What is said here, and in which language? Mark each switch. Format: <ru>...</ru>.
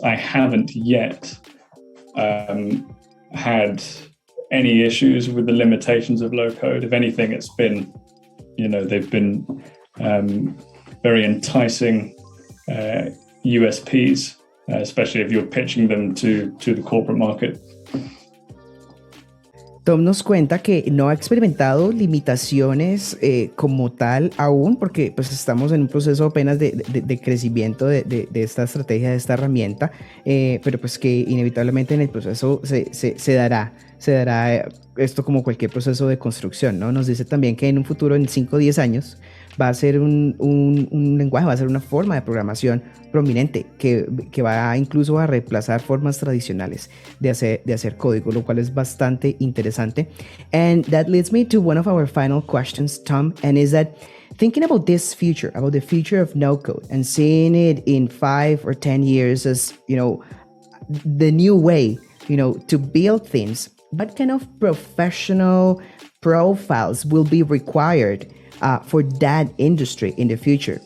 <en>I haven't yet had any issues with the limitations of low code. If anything, it's been, they've been very enticing USPs, especially if you're pitching them to the corporate market.</en> <es>Tom nos cuenta que no ha experimentado limitaciones como tal aún, porque pues estamos en un proceso apenas de crecimiento de esta estrategia, de esta herramienta, pero pues que inevitablemente en el proceso se dará esto como cualquier proceso de construcción, ¿no? Nos dice también que en un futuro, en 5 o 10 años, va a ser un lenguaje, va a ser una forma de programación prominente que va incluso a reemplazar formas tradicionales de hacer código, lo cual es bastante interesante.</es> <en>And that leads me to one of our final questions, Tom, and is that thinking about this future, about the future of no code and seeing it in 5 or 10 years as, the new way, to build things, what kind of professional profiles will be required for that industry in the future?</en>